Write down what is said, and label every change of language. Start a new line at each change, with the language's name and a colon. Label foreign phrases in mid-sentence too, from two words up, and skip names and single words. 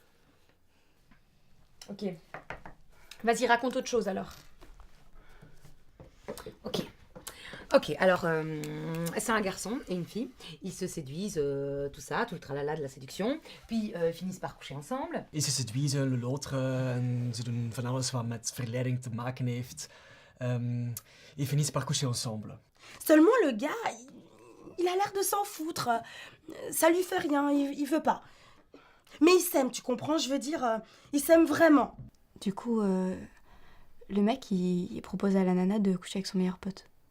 French: Ok. Vas-y, raconte autre chose alors. Ok, alors, c'est un garçon et une fille. Ils se séduisent, tout ça, tout le tralala de la séduction. Puis, ils finissent par coucher ensemble. Ils se séduisent l'autre
Dutch: en ze doen van alles wat met verleiding te maken heeft.
French: Ils finissent par coucher ensemble. Seulement le gars, il a l'air de s'en foutre. Ça lui fait rien, il veut pas. Mais il s'aime, tu comprends, je veux dire, il s'aime vraiment. Du coup, le mec, il propose à la nana de coucher avec son meilleur pote.